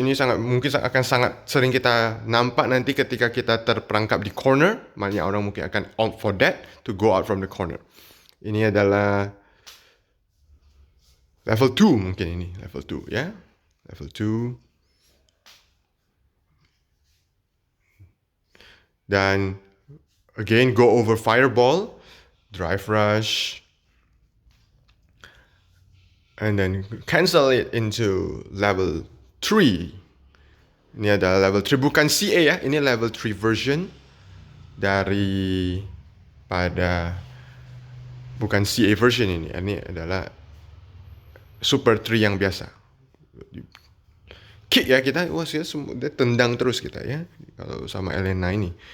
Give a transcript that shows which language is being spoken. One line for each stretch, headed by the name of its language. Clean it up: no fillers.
Indonesian: Ini mungkin akan sangat sering kita nampak nanti ketika kita terperangkap di corner. Banyak orang mungkin akan
English: opt for that, to go out from the corner.
Indonesian: Ini adalah level 2 mungkin, ini level 2 ya, level 2.
English: Dan again go over fireball, drive rush, and then cancel it into level 3.
Indonesian: Ini adalah level 3, bukan CA ya, ini level 3 version dari pada, bukan CA version ini. Ini adalah Super 3 yang biasa. Kick ya, kita dia tendang terus kita ya kalau sama Elena ini.